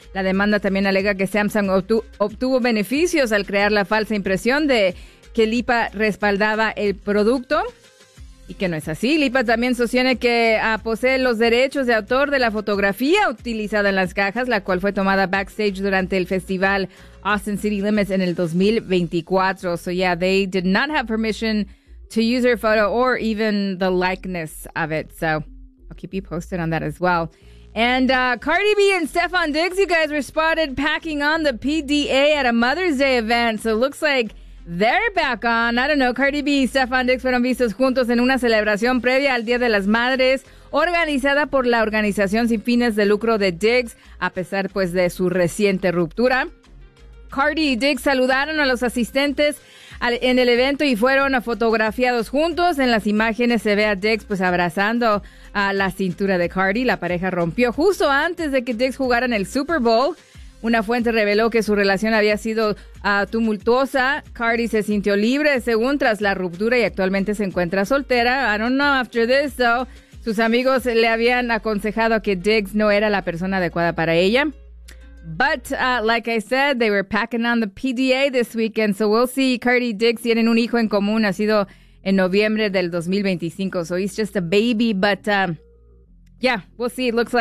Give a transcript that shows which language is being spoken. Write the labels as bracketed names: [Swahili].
[Spanish] La demanda también alega que Samsung obtuvo beneficios al crear la falsa impresión de que Lipa respaldaba el producto y que no es así. Lipa también sostiene que posee los derechos de autor de la fotografía utilizada en las cajas, la cual fue tomada backstage durante el festival Austin City Limits en el 2024. [English] So yeah, they did not have permission to use her photo or even the likeness of it. So I'll keep you posted on that as well. And Cardi B and Stefan Diggs, you guys were spotted packing on the PDA at a Mother's Day event. So it looks like they're back on. I don't know. [Spanish] Cardi B y Stefan Diggs fueron vistos juntos en una celebración previa al Día de las Madres organizada por la organización sin fines de lucro de Diggs, a pesar pues de su reciente ruptura. Cardi y Diggs saludaron a los asistentes en el evento y fueron fotografiados juntos. En las imágenes se ve a Diggs pues abrazando a la cintura de Cardi. La pareja rompió justo antes de que Diggs jugara en el Super Bowl. Una fuente reveló que su relación había sido tumultuosa. Cardi se sintió libre según tras la ruptura y actualmente se encuentra soltera. [English] I don't know after this though. [Spanish] Sus amigos le habían aconsejado que Diggs no era la persona adecuada para ella. [English] But like I said, they were packing on the PDA this weekend. So we'll see. [Spanish] Cardi y Diggs tienen un hijo en común, nacido en noviembre del 2025. [English] So he's just a baby, but yeah, we'll see.